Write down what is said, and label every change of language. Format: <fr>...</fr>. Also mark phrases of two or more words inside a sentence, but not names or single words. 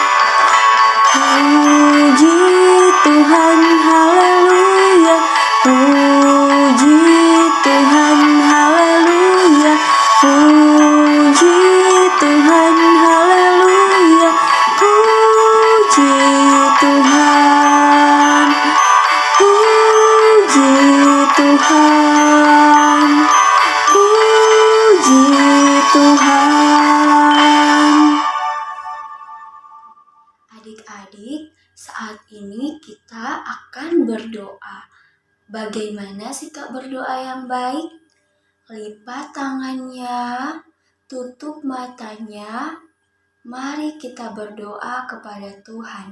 <id>Puji Tuhan, haleluya, puji Tuhan, haleluya, puji Tuhan, haleluya, puji Tuhan, puji Tuhan, puji Tuhan. Adik-adik, saat ini kita akan berdoa. Bagaimana sikap berdoa yang baik? Lipat tangannya, tutup matanya. Mari kita berdoa kepada Tuhan.</id>